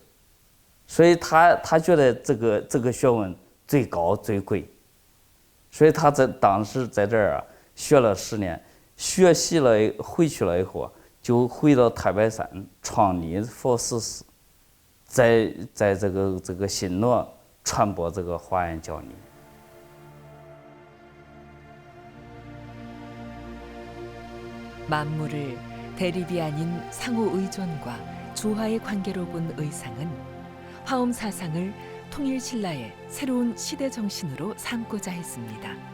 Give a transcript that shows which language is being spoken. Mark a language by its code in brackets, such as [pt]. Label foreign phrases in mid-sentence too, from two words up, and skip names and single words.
[zh] 所以他觉得这个学问最高最贵。所以他当时在这儿学了10年，学习了回去了以后，就回到太白山创立佛事寺，在这个新罗传播这个华严教理。 [ko] 만물을 대립이 아닌 상호 의존과 조화의 관계로 본 의상은 화엄 사상을 통일 신라의 새로운 시대 정신으로 삼고자 했습니다.